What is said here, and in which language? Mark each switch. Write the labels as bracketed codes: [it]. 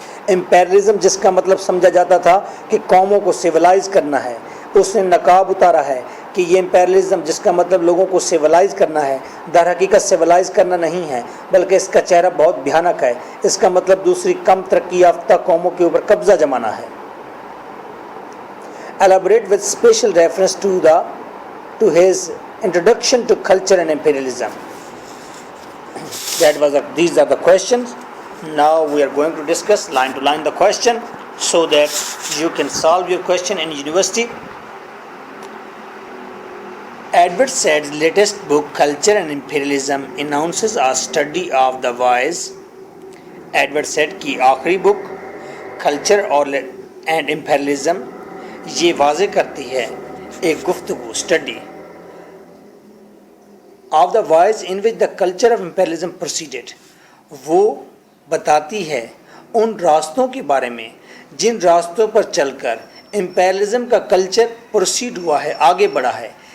[hi] Imperialism जिसका मतलब समझा जाता था कि कौमों को सिविलाइज करना है, उसने नकाब उतारा है कि ये इम्पेरियलिज्म जिसका मतलब लोगों को सिविलाइज करना है, दर हकीकत सिविलाइज करना नहीं है, बल्कि इसका चेहरा बहुत भयानक है. इसका मतलब दूसरी कम तरक्की याफ्ता कौमों के ऊपर कब्जा जमाना है. [en] Elaborate with special reference to his introduction to culture and imperialism. These are the questions. Now we are going to discuss line to line the question so that you can solve your question in university. Edward Said's latest book, Culture and Imperialism, announces a study of the wise. [hi] Edward Said की आखिरी book culture और and imperialism ये वाज़े करती है एक गुफ्तगू, [en] Study of the ways in which the culture of imperialism proceeded. [hi] वो बताती है उन रास्तों के बारे में जिन रास्तों पर चलकर इम्पेरियलिज्म का कल्चर प्रोसीड हुआ है, आगे बढ़ा है.